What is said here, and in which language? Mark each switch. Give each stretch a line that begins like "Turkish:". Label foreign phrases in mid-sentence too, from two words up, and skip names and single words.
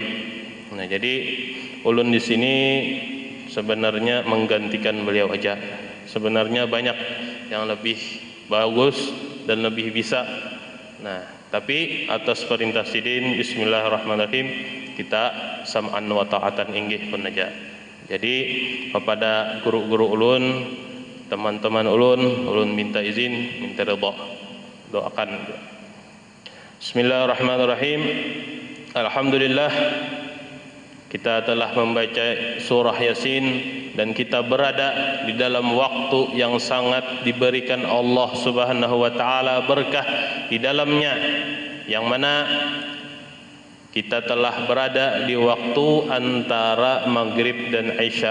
Banjar: Nah, jadi ulun di sini sebenarnya menggantikan beliau aja.
Indonesian: Sebenarnya banyak yang lebih bagus dan lebih bisa. Nah, tapi atas perintah Sidin, bismillahirrahmanirrahim, kita
Arabic: سمعا و طاعة
Indonesian: inggih pun aja.
Banjar: Jadi kepada guru-guru ulun, teman-teman ulun minta izin, minta ridha, doakan.
Indonesian: Bismillahirrahmanirrahim. Alhamdulillah, kita telah membaca surah Yasin dan kita berada di dalam waktu yang sangat diberikan Allah
Arabic: سبحانه و تعالى
Indonesian: berkah di dalamnya, yang mana kita telah berada di waktu antara maghrib dan isya.